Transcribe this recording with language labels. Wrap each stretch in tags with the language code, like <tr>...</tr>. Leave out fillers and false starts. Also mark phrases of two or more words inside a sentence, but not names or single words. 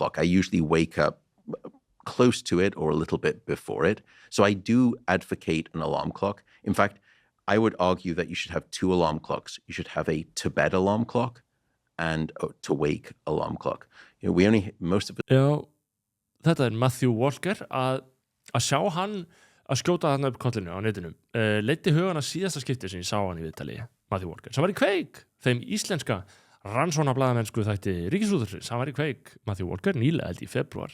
<en>I usually wake up close to it or a little bit before it. So I do advocate an alarm clock. In fact, I would argue that you should have 2 alarm clocks. You should have a to-bed alarm clock and a to-wake alarm clock. You know, we only, most of it...</en> <is>Já, þetta Matthew Walker að sjá hann að skjóta þarna upp kollinu á netinu. Leiddi hugan að síðasta skipti sem ég sá hann í viðtali, Matthew Walker, sem var í Kveik, þeim íslenska rannsóknarblaðamennsku þætti Ríkisútvarpsins, hann var í Kveik, Matthew Walker, nýlega held í febrúar.</is>